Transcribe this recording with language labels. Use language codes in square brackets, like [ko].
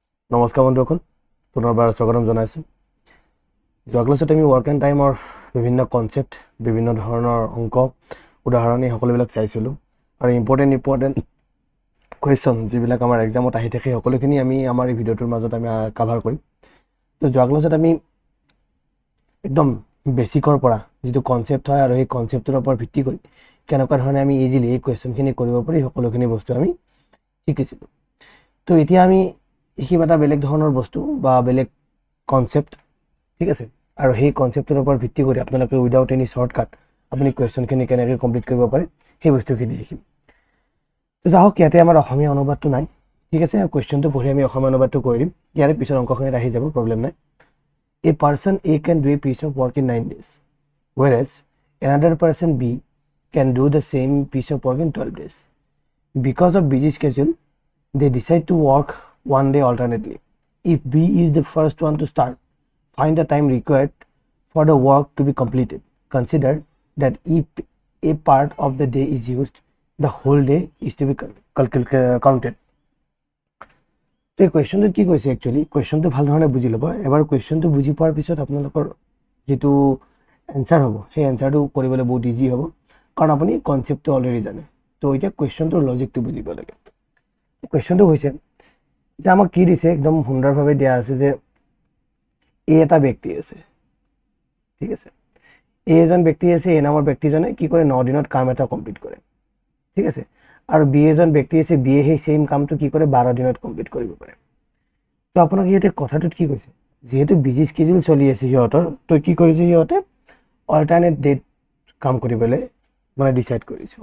[as] নমস্কাৰ বন্ধুসকল, পুনৰবাৰ স্বাগতম জনাইছোঁ। যোৱা ক্লাছত আমি ৱৰ্ক এণ্ড টাইমৰ বিভিন্ন কনচেপ্ট, বিভিন্ন ধৰণৰ অংক, উদাহৰণ এই সকলোবিলাক চাইছিলোঁ আৰু ইম্পৰ্টেণ্ট কুৱেশ্যন যিবিলাক আমাৰ এক্সামত আহি থাকে সকলোখিনি আমি আমাৰ এই ভিডিঅ'টোৰ মাজত আমি কাভাৰ কৰিম। তো যোৱা ক্লাছত আমি একদম বেছিকৰ পৰা যিটো কনচেপ্ট হয় আৰু সেই কনচেপ্টটোৰ ওপৰত ভিত্তি কৰি কেনেকুৱা ধৰণে আমি ইজিলি এই কুৱেশ্যনখিনি কৰিব পাৰি সকলোখিনি বস্তু আমি শিকিছিলোঁ। তো এতিয়া আমি শিকিম এটা বেলেগ ধৰণৰ বস্তু বা বেলেগ কনচেপ্ট, ঠিক আছে। আৰু সেই কনচেপ্টটোৰ ওপৰত ভিত্তি কৰি আপোনালোকে উইদাউট এনি শ্বৰ্টকাট আপুনি কুৱেশ্যনখিনি কেনেকৈ কমপ্লিট কৰিব পাৰে সেই বস্তুখিনি শিকিম। তো যাওক, ইয়াতে আমাৰ অসমীয়া অনুবাদটো নাই, ঠিক আছে। কুৱেশ্যনটো পঢ়ি আমি অসমীয়া অনুবাদটো কৰি দিম, ইয়াৰে পিছত অংকখিনিত আহি যাব, প্ৰব্লেম নাই। [en] A person A can do a piece of work in 9 days, whereas another person B can do the same piece of work in 12 days. Because of busy schedule, they decide to work one day alternately. If B is the first one to start, find the time required for the work to be completed. Consider that if a part of the day is used, the whole day is to be counted. [as] তো এই কুৱেশ্যনটোত কি কৈছে, actually কুৱেশ্যনটো ভাল ধৰণে বুজি ল'ব। এবাৰ কুৱেশ্যনটো বুজি পোৱাৰ পিছত আপোনালোকৰ যিটো এনচাৰ হ'ব সেই এনচাৰটো কৰিবলৈ বহুত ইজি হ'ব, কাৰণ আপুনি কনচেপ্টটো অলৰেডি জানে। তো এতিয়া কুৱেশ্যনটোৰ লজিকটো বুজিব লাগে। কুৱেশ্যনটো হৈছে যে আমাক কি দিছে, একদম সুন্দৰভাৱে দিয়া আছে যে এটা ব্যক্তি আছে, ঠিক আছে। এজন ব্যক্তি আছে, এ নামৰ ব্যক্তিজনে কি কৰে, 9 দিনত কাম এটা কমপ্লিট কৰে, ঠিক আছে। আৰু বি এজন ব্যক্তি আছে, বিয়ে সেই সেম কামটো কি কৰে 12 দিনত কমপ্লিট কৰিব পাৰে। তো আপোনাক ইয়াতে কথাটোত কি কৈছে, যিহেতু বিজি স্কেডিউল চলি আছে সিহঁতৰ, তো কি কৰিছে সিহঁতে অল্টাৰনেট ডেট কাম কৰিবলৈ মানে ডিচাইড কৰিছে।